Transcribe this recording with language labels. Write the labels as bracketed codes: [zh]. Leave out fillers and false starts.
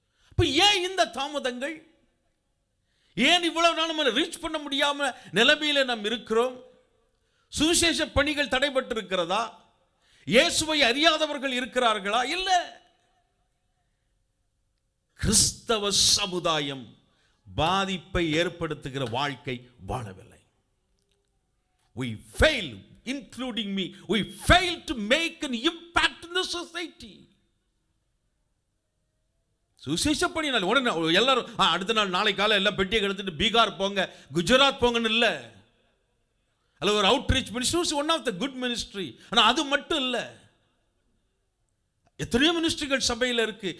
[ta] இப்ப ஏன் இந்த தாமதங்கள்? ஏன் இவ்வளவு நாள் நம்ம ரீச் பண்ண முடியாம நிலைமையில நாம் இருக்கிறோம்? சுவிசேஷ பணிகள் தடைபட்டு இருக்கிறதா? இயேசுவை அறியாதவர்கள் இருக்கிறார்களா? இல்ல. கிறிஸ்தவ சமுதாயம் பாதிப்பை ஏற்படுத்துகிற வாழ்க்கை வாழவில்லை. [en] We fail, including me, we fail to make an impact in the society. [ta] சுவிசேஷ பணியினால் உடனே எல்லாரும் அடுத்த நாள் நாளை காலை எல்லாம் பெட்டியை எடுத்துட்டு பீகார் போங்க, குஜராத் போங்கன்னு இல்லை. அல்ல ஒரு outreach ministry one of the good ministry. ஆனால் அது மட்டும் இல்லை, எத்தனையோ மினிஸ்ட்ரிகள் சபையில் இருக்கு.